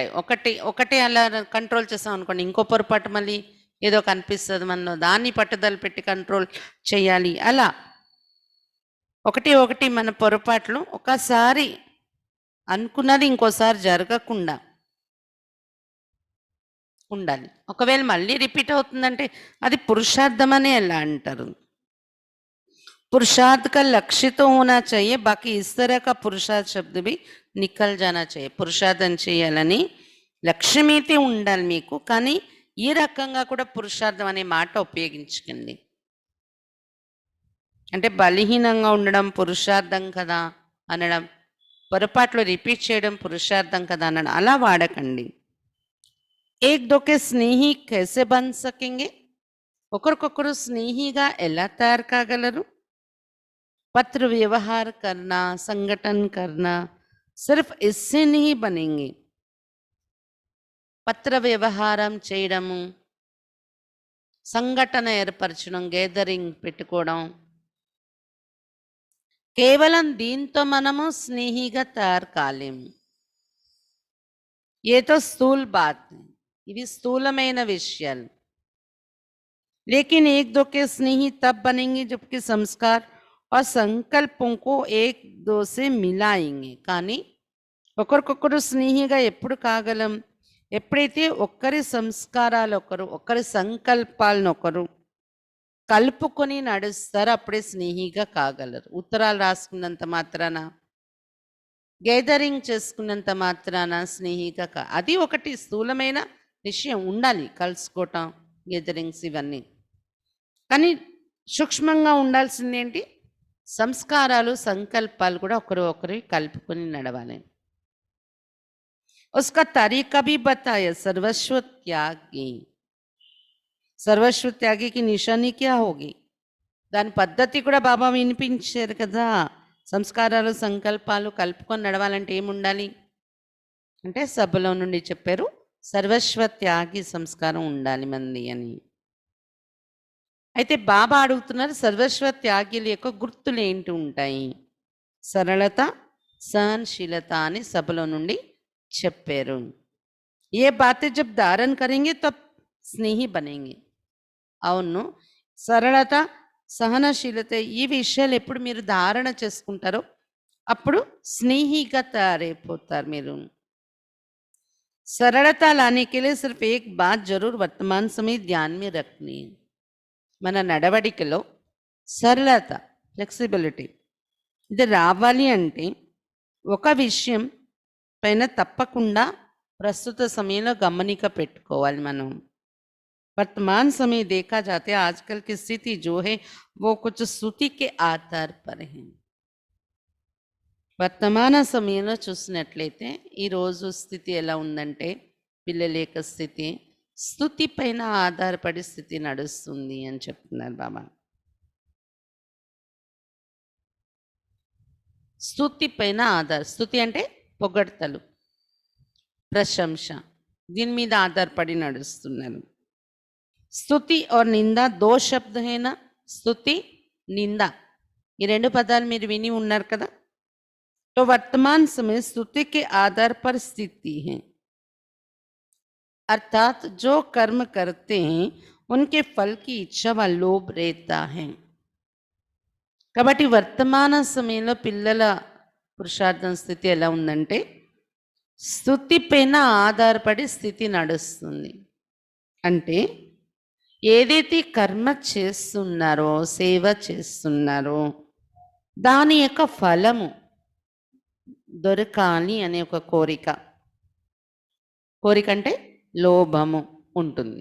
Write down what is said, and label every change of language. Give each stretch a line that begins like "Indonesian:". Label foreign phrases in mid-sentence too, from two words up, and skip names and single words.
Telugu: ఒకటి అలా కంట్రోల్ చేసాం అనుకోండి, ఇంకో పొరపాటు మళ్ళీ ఏదో కనిపిస్తుంది మనలో, దాన్ని పట్టుదల పెట్టి కంట్రోల్ చేయాలి. అలా ఒకటి మన పొరపాట్లు ఒకసారి అనుకున్నది ఇంకోసారి జరగకుండా ఉండాలి. ఒకవేళ మళ్ళీ రిపీట్ అవుతుందంటే అది పురుషార్థం అని ఎలా అంటారు?
Hindi: पुरुषार्थ का लक्ष्य तो होना चाहिए, बाकी इस तरह का पुरुषार्थ शब्द भी निकल जाना चाहिए.
Telugu: పురుషార్థం చేయాలని లక్ష్యం అయితే ఉండాలి మీకు, కానీ ఈ రకంగా కూడా పురుషార్థం అనే మాట ఉపయోగించకండి. అంటే బలహీనంగా ఉండడం పురుషార్థం కదా అనడం, పొరపాట్లు రిపీట్ చేయడం పురుషార్థం కదా అనడం అలా వాడకండి.
Hindi: एक दो के स्नेही कैसे बन सकेंगे?
Telugu: ఒకరికొకరు స్నేహిగా ఎలా తయారు కాగలరు?
Hindi: पत्र व्यवहार करना, संगठन करना, सिर्फ इससे नहीं बनेंगे.
Telugu: పత్ర వ్యవహారం చేయడము, సంఘటన ఏర్పరచడం, గేదరింగ్ పెట్టుకోవడం, కేవలం దీంతో మనము స్నేహిగా తయారు కాలేము.
Hindi: ये तो स्थूल बात,
Telugu: ఇవి స్థూలమైన విషయాలు.
Hindi: लेकिन एक दो के स्नेही तब बनेंगे जबकि संस्कार और సంకల్పం को एक दो से मिलाएंगे.
Telugu: కానీ ఒకరికొకరు స్నేహిగా ఎప్పుడు కాగలం? ఎప్పుడైతే ఒక్కరి సంస్కారాలు ఒకరి సంకల్పాలను ఒకరు కలుపుకొని నడుస్తారో అప్పుడే స్నేహిగా కాగలరు. ఉత్తరాలు రాసుకున్నంత మాత్రాన, గేదరింగ్ చేసుకున్నంత మాత్రాన స్నేహిగా అది ఒకటి స్థూలమైన విషయం ఉండాలి, కలుసుకోవటం, గేదరింగ్స్ ఇవన్నీ. కానీ సూక్ష్మంగా ఉండాల్సిందేంటి? సంస్కారాలు, సంకల్పాలు కూడా ఒకరు కలుపుకొని నడవాలి.
Hindi: उसका तरीका भी बताया, सर्वस्व त्यागी. सर्वस्व त्यागी की निशानी क्या होगी?
Telugu: దాని పద్ధతి కూడా బాబా వినిపించారు కదా. సంస్కారాలు, సంకల్పాలు కలుపుకొని నడవాలంటే ఏముండాలి అంటే సభలో నుండి చెప్పారు, సర్వస్వ త్యాగి సంస్కారం ఉండాలి మంది అని. అయితే బాబా అడుగుతున్నారు, సర్వస్వ త్యాగిల యొక్క గుర్తులు ఏంటి ఉంటాయి? సరళత, సహనశీలత అని సభలో నుండి చెప్పారు.
Hindi: ये बातें जब धारणा करेंगे तब स्नेही बनेंगे.
Telugu: అవును, సరళత, సహనశీలత ఈ విషయాలు ఎప్పుడు మీరు ధారణ చేసుకుంటారో అప్పుడు స్నేహిగా తయారైపోతారు మీరు.
Hindi: सरलता लाने के लिए सिर्फ एक बात जरूर वर्तमान समय ध्यान में रखनी है.
Telugu: మన నడవడికలో సరళత, ఫ్లెక్సిబిలిటీ ఇది రావాలి అంటే ఒక విషయం పైన తప్పకుండా ప్రస్తుత సమయంలో గమనిక పెట్టుకోవాలి మనం.
Hindi: वर्तमान समय देखा जाता है आजकल की स्थिति जो है वो कुछ स्तुति के आधार पर है.
Telugu: వర్తమాన సమయంలో చూసినట్లయితే ఈరోజు స్థితి ఎలా ఉందంటే పిల్లల యొక్క స్థితి స్తుతి పైన ఆధారపడి స్థితి నడుస్తుంది అని చెప్తున్నారు బాబా. స్తుతి పైన స్తుతి అంటే పొగడ్తలు, ప్రశంస, దీని మీద ఆధారపడి నడుస్తున్నారు.
Hindi: स्तुति और निंदा दो शब्द हैं ना.
Telugu: స్తుతి, నింద ఈ రెండు పదాలు మీరు విని ఉన్నారు కదా.
Hindi: तो वर्तमान समय स्तुति के आधार पर स्थिति है, अर्थात जो कर्म करते हैं उनके फल की इच्छा व लोभ रहता है.
Telugu: కాబట్టి వర్తమాన సమయంలో పిల్లల పురుషార్థం స్థితి ఎలా ఉందంటే స్తుతి పైన ఆధారపడి స్థితి నడుస్తుంది. అంటే ఏదైతే కర్మ చేస్తున్నారో, సేవ చేస్తున్నారో దాని యొక్క ఫలము దొరకాలి అనే ఒక కోరిక అంటే లోభము ఉంటుంది.